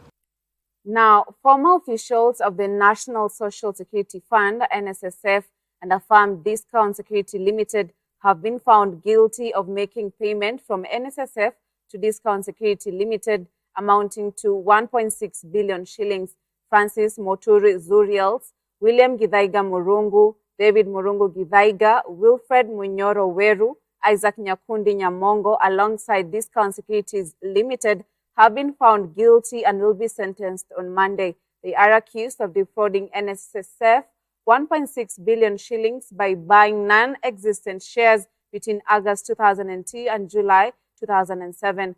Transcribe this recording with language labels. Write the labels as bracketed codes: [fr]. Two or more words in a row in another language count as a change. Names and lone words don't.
[en] Now, former officials of the National Social Security Fund, NSSF, and a firm Discount Security Limited have been found guilty of making payment from NSSF to Discount Security Limited amounting to 1.6 billion shillings. Francis Moturi Zuriels, William Githaiga Murungu, David Murungu Githaiga, Wilfred Munyoro Weru, Isaac Nyakundi Nyamongo, alongside Discount Securities Limited, have been found guilty and will be sentenced on Monday. They are accused of defrauding NSSF 1.6 billion shillings by buying non-existent shares between August 2002 and July 2007.